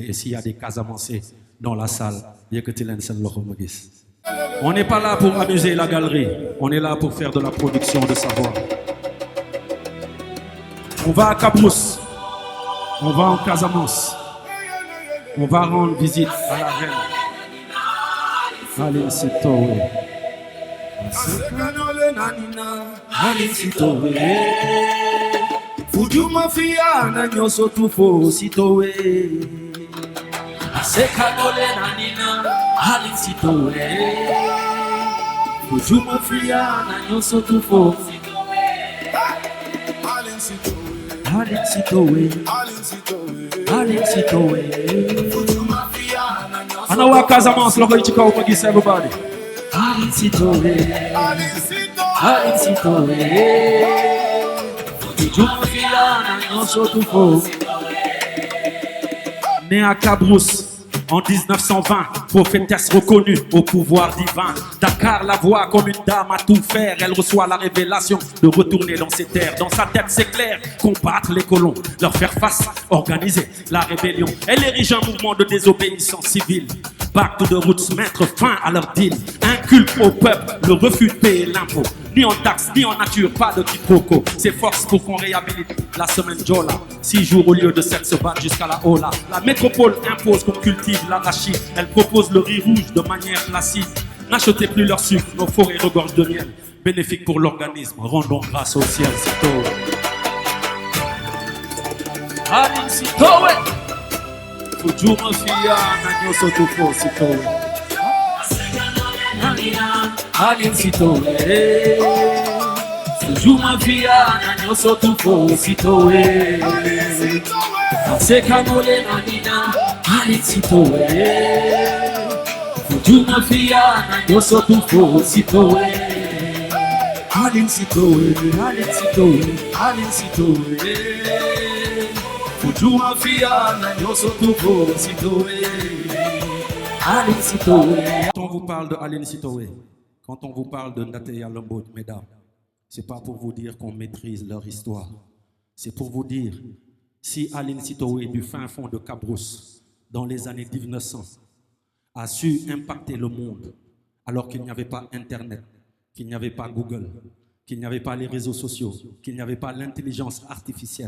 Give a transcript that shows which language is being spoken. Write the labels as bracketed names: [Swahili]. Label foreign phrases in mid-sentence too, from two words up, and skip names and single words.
[French] Et s'il y a des Casamancés dans la salle, on n'est pas là pour amuser la galerie, on est là pour faire de la production de savoir. On va à Cabrousse, on va en Casamance, on va rendre visite à la reine. Allez, c'est toi. [Jola-Fonyi] Fujuma fia na nyoso tufo sitowe. Asekanole nanina halin sitowe. Fujuma fia na nyoso tufo sitowe. Halin sitowe. Halin sitowe. Halin sitowe. Fujuma fia na nyoso. Ana wa Casamance loko ichika o magis everybody. Halin sitowe. Halin sitowe. [French] Né à Cabrousse en 1920, prophétesse reconnue au pouvoir divin. Dakar la voit comme une dame à tout faire. Elle reçoit la révélation de retourner dans ses terres. Dans sa tête, c'est clair, combattre les colons, leur faire face, organiser la rébellion. Elle érige un mouvement de désobéissance civile. [English] Back to the roots, [French] mettre fin à leur deal. Inculque au peuple le refus de payer l'impôt. Ni en taxe, ni en nature, pas de quiproquo. S'efforce pour qu'on réhabilite la semaine Jola. 6 jours au lieu de 7 se battent jusqu'à la Ola. La métropole impose qu'on cultive l'arachide. Elle propose le riz rouge de manière placide. N'achetez plus leur sucre, nos forêts regorgent de miel. Bénéfique pour l'organisme, rendons grâce au ciel. [Jola-Fonyi] Sito. [French] Allez, [Jola-Fonyi] Sito, Fujuma fia na nyoso tufo Sito. Halin sitowe. Fujuma fia na nyoso tufo sitowe. Asekanole nanina halin sitowe. Fujuma fia na nyoso tufo sitowe. Halin sitowe. Halin sitowe. Halin sitowe. Fujuma fia na nyoso tufo sitowe. Aline Sitoé. [French] Quand on vous parle de Aline Sitoé, quand on vous parle de Ndateya Lombo, mesdames, c'est pas pour vous dire qu'on maîtrise leur histoire. C'est pour vous dire, si Aline Sitoé du fin fond de Cabrousse, dans les années 1900, a su impacter le monde, alors qu'il n'y avait pas Internet, qu'il n'y avait pas Google, qu'il n'y avait pas les réseaux sociaux, qu'il n'y avait pas l'intelligence artificielle.